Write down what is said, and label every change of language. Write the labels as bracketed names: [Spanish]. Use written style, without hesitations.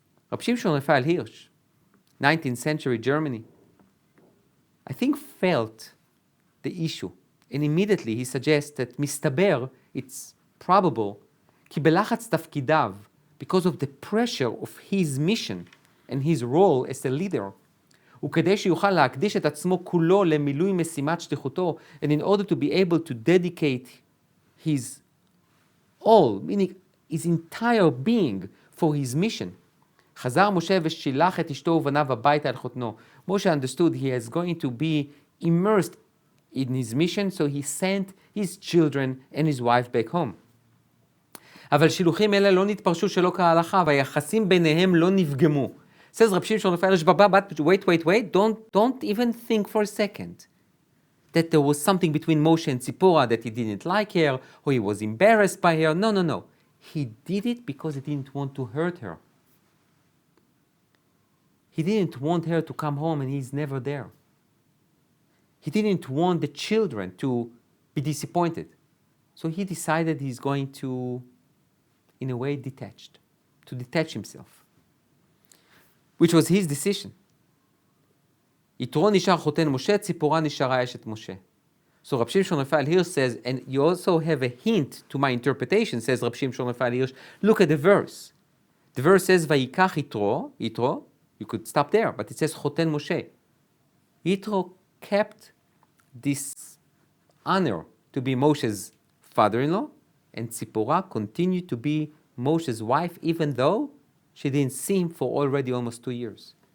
[English] Rabbi Shimshon Raphael Hirsch, 19th century Germany, I think felt the issue, and immediately he suggests that [Hebrew] מסתבר, [English] it's probable, [Hebrew] כי בלחץ תפקידיו, [English] because of the pressure of his mission and his role as a leader, [Hebrew] וכדי שיוכל להקדיש את עצמו כולו למילוי משימת שליחותו, [English] and in order to be able to dedicate his all, meaning his entire being for his mission. [Hebrew] חזר משה ושילח את אשתו ובניו הביתה אל חותנו. [English] Moshe understood he is going to be immersed in his mission, so he sent his children and his wife back home. [Hebrew] אבל שילוחים אלה לא נתפרשו שלא כהלכה, והיחסים ביניהם לא נפגמו. [English] Says Rabbi Shimshon Raphael Hirsch, but wait, don't even think for a second that there was something between Moshe and Tziporah that he didn't like her, or he was embarrassed by her. No. He did it because he didn't want to hurt her. He didn't want her to come home and he's never there. He didn't want the children to be disappointed. So he decided he's going to, in a way, detach himself, which was his decision. [Hebrew] יתרו נשאר חותן משה, ציפורה נשארה אשת משה. [English] So Rabbi Shimshon Raphael Hirsch says, and you also have a hint to my interpretation, says Rabbi Shimshon Raphael Hirsch, look at the verse. The verse says, [Hebrew] ויקח יתרו, [English] you could stop there, but it says [Hebrew] חותן משה. [English] Yitro kept this honor to be Moshe's father-in-law, and Tziporah continued to be Moshe's wife, even though she didn't see him for already almost 2 years.